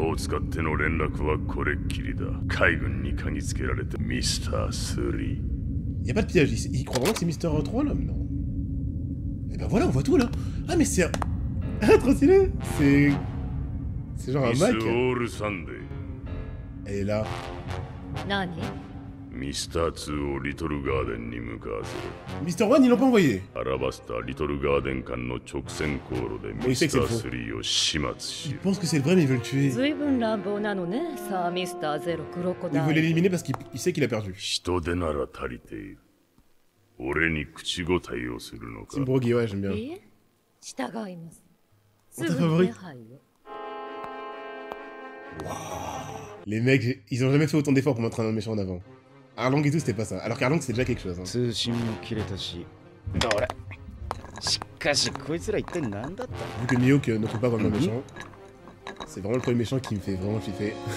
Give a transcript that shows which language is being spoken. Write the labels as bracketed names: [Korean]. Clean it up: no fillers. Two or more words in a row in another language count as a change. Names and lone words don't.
[Japanese] を使っての連絡はこれっきりだ。海軍に嗅ぎつけられたミスター3。 [French] Y a pas de piège, il croit vraiment que c'est Mister 3 là, mais non. Et ben voilà, on voit tout là. Ah mais c'est... Ah trop stylé. C'est genre un Mac. Elle est là. [Japanese] Mister 2をリトルガーデンに向かわせる。 [French] Mister 1 ils l'ont pas envoyé. [Japanese] アラバスタリトルガーデン間の直線航路でミスター3を始末し [French] Ils pensent que c'est le vrai mais ils veulent le tuer. [Japanese] 随分乱暴なのね、さあミスターゼロクロコダイル。 [French] Il veut l'éliminer parce qu'il sait qu'il a perdu. [Japanese] 人手なら足りている。俺に口答えをするのか。 [French] Team Broggy, ouais, j'aime bien. [Japanese] 従います。 [French] On t'a favori. Les mecs, ils ont jamais fait autant d'efforts pour mettre un méchant en avant. Arlong et tout, c'était pas ça. Alors qu'Arlong, c'est déjà quelque chose. Hein. Vu que Mihawk ne trouve pas vraiment le méchant, c'est vraiment le premier méchant qui me fait vraiment flipper.